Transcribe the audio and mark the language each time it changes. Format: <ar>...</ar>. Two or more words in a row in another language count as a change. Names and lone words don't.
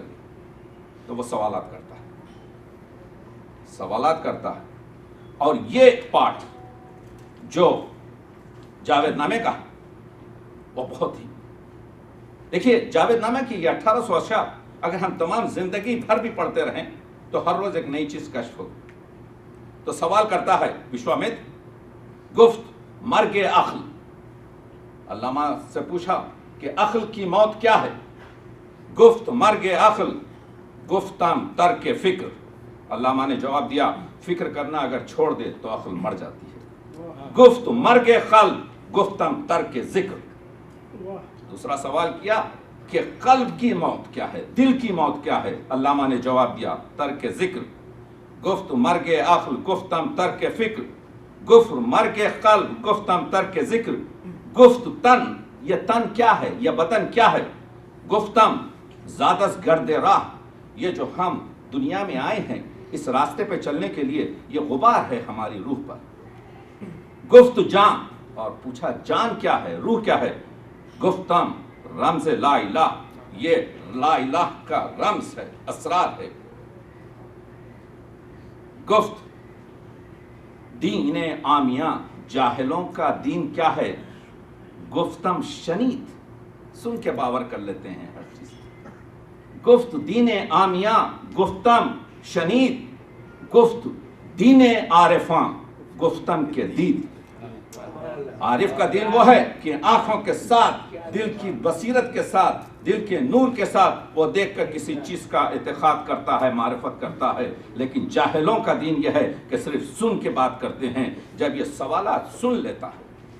<ur>تو وہ سوالات کرتا ہے اور یہ پارٹ جو جاوید نامے کا ہے وہ بہت ہی، دیکھیے جاوید نامے کی یہ 1800 اشعار اگر ہم تمام زندگی بھر بھی پڑھتے رہیں تو ہر روز ایک نئی چیز کشف ہوگی۔ تو سوال کرتا ہے وشوامتر،</ur> <fa>گفت مرگ عقل،</fa> <ur>علامہ سے پوچھا کہ عقل کی موت کیا ہے؟</ur> <fa>گفت مرگ عقل گفتم ترک فکر،</fa> <ur>علامہ نے جواب دیا فکر کرنا اگر چھوڑ دے تو عقل مر جاتی ہے۔</ur> <fa>گفت مرگ قلب گفتم ترک ذکر،</fa> <ur>دوسرا سوال کیا کہ قلب کی موت کیا ہے، دل کی موت کیا ہے؟ علامہ نے جواب دیا</ur> <fa>ترک ذکر۔ گفت مرگ عقل گفتم ترک فکر، گفت مرگ قلب گفتم ترک ذکر، گفت تن،</fa> <ur>یہ تن کیا ہے، یہ بدن کیا ہے؟</ur> <fa>گفتم زادس گرد راہ،</fa> <ur>یہ جو ہم دنیا میں آئے ہیں اس راستے پہ چلنے کے لیے یہ غبار ہے ہماری روح پر۔</ur> <fa>گفت جان،</fa> <ur>اور پوچھا جان کیا ہے، روح کیا ہے؟</ur> <fa>گفتم رمز لا الہ،</fa> <ur>یہ</ur> <ar>لا الہ</ar> <ur>کا رمز ہے، اسرار ہے۔</ur> <fa>گفت دین عامیہ،</fa> <ur>جاہلوں کا دین کیا ہے؟</ur> <fa>گفتم شنید،</fa> <ur>سن کے باور کر لیتے ہیں ہر چیز۔</ur> <fa>گفت دین عامیہ گفتم شنید، گفت دین عارفاں گفتم کے دید۔</fa> <ur>عارف کا دین وہ ہے کہ آنکھوں کے ساتھ، دل کی بصیرت کے ساتھ، دل کے نور کے ساتھ وہ دیکھ کر کسی چیز کا اعتقاد کرتا ہے، معرفت کرتا ہے، لیکن جاہلوں کا دین یہ ہے کہ صرف سن کے بات کرتے ہیں۔ جب یہ سوالات سن لیتا ہے</ur>